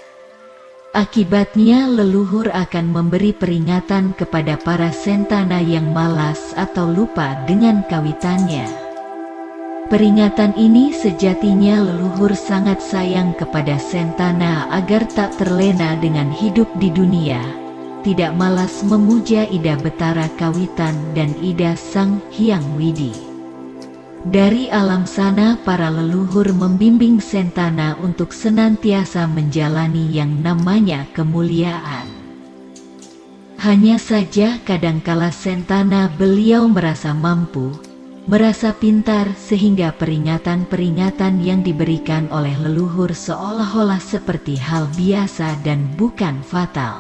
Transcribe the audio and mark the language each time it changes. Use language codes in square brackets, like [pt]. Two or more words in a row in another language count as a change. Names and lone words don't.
[id] Akibatnya leluhur akan memberi peringatan kepada para Sentana yang malas atau lupa dengan kawitannya. Peringatan ini sejatinya leluhur sangat sayang kepada Sentana agar tak terlena dengan hidup di dunia, tidak malas memuja Ida Betara Kawitan dan Ida Sang Hyang Widi. Dari alam sana para leluhur membimbing Sentana untuk senantiasa menjalani yang namanya kemuliaan. Hanya saja kadangkala Sentana beliau merasa mampu, merasa pintar sehingga peringatan-peringatan yang diberikan oleh leluhur seolah-olah seperti hal biasa dan bukan fatal.